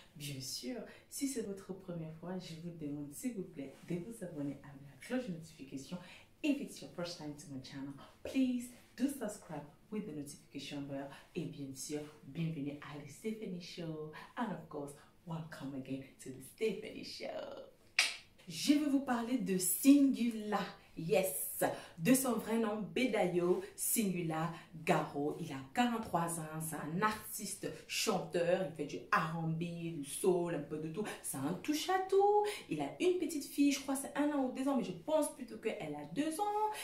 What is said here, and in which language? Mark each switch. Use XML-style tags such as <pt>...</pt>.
<fr>Bien sûr, si c'est votre première fois, je vous demande s'il vous plaît de vous abonner à la cloche de notification.</fr> <en>If it's your first time to my channel, please do subscribe with the notification bell.</en> <fr>Et bien sûr, bienvenue à The Stephanie Show.</fr> <en>And of course, welcome again to The Stephanie Show.</en> <fr>Je vais vous parler de Singula, yes, de son vrai nom Bedayo Singula Garo. Il a 43 ans, c'est un artiste chanteur, il fait du R&B, du soul, un peu de tout. C'est un touche à tout. Il a une petite fille, je crois c'est 1 an ou 2 ans, mais je pense plutôt qu'elle a 2 ans.</fr>